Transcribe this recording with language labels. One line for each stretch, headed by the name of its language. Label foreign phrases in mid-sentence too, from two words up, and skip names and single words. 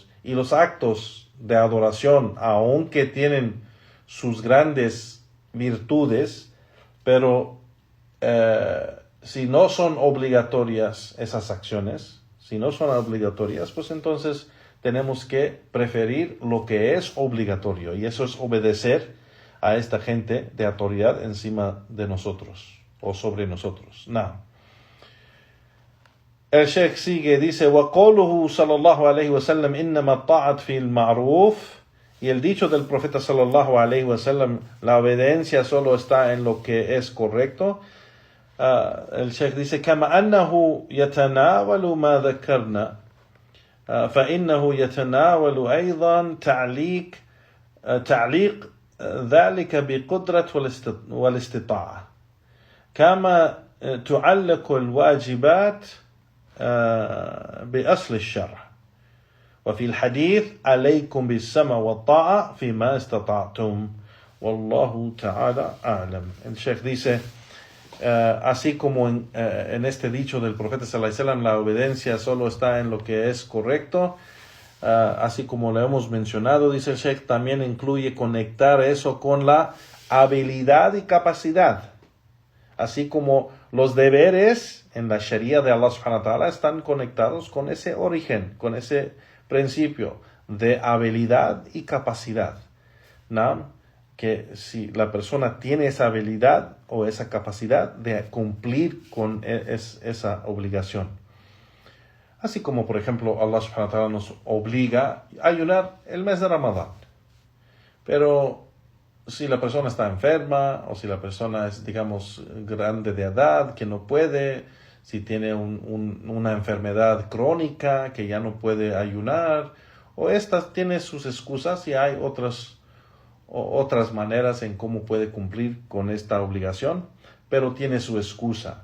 Spanish: Y los actos de adoración, aunque tienen sus grandes virtudes, pero si no son obligatorias esas acciones, pues entonces tenemos que preferir lo que es obligatorio, y eso es obedecer a esta gente de autoridad encima de nosotros o sobre nosotros. El Sheikh sigue, dice,
Arabic: وَقَوْلُهُ صلى الله عليه وسلم إِنَّمَا الطَّاعَةُ فِي الْمَعْرُوفِ,
Spanish: y el dicho del profeta
Arabic: صلى الله عليه وسلم,
Spanish: la obediencia solo está en lo que es correcto. El Sheikh dice,
Arabic: كَمَا أَنَّهُ يَتَنَاوَلُ مَا ذَكَرْنَا فإنه يتناول أيضا تعليق ذلك بقدرة والاستطاعة كما تعلق الواجبات بأصل الشرع وفي الحديث عليكم بالسمع والطاعة فيما استطعتم والله تعالى أعلم.
Spanish: El Sheikh dice, así como en este dicho del profeta
Arabic: صلى الله عليه وسلم,
Spanish: la obediencia solo está en lo que es correcto, así como lo hemos mencionado, dice el Sheikh, también incluye conectar eso con la habilidad y capacidad, así como los deberes en la Sharia de Allah
Arabic: سبحانه وتعالى
Spanish: están conectados con ese origen, con ese principio de habilidad y capacidad, ¿no? Que si la persona tiene esa habilidad o esa capacidad de cumplir con esa obligación. Así como, por ejemplo, Allah
Arabic: سبحانه وتعالى
Spanish: nos obliga a ayunar el mes de Ramadán. Pero si la persona está enferma o si la persona es, grande de edad, que no puede, si tiene una enfermedad crónica que ya no puede ayunar, o tiene sus excusas, y hay otras maneras en cómo puede cumplir con esta obligación, pero tiene su excusa.